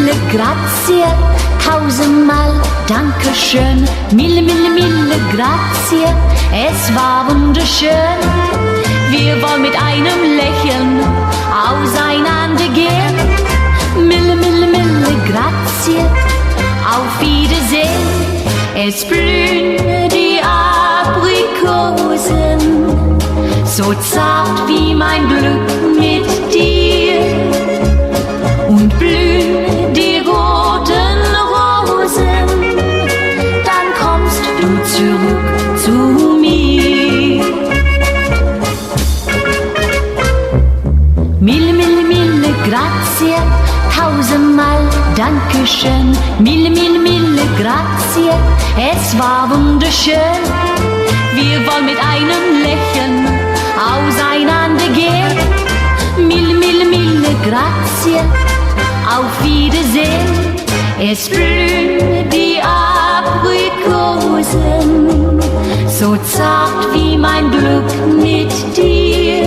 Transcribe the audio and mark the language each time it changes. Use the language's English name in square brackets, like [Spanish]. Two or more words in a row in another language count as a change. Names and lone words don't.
[Italian] grazie, [German] tausendmal Dankeschön. [Italian] Mille, mille, mille grazie, [German] es war wunderschön. Wir wollen mit einem Lächeln auseinandergehen. [Italian] Mille, mille, mille grazie, [German] auf Wiedersehen. Es blühen die Aprikosen, so zart wie mein Glück mit dir. Und blühen die roten Rosen, dann kommst du zurück zu mir. [Italian] Mille, mille, mille grazie, [German] tausendmal Dankeschön. [Italian] Mille, mille, mille grazie, [German] es war wunderschön. Wir wollen mit einem Lächeln auseinandergehen. [Italian] Mille, mille, mille grazie, [German] auf Wiedersehen. Es blühen die Aprikosen, so zart wie mein Glück mit dir.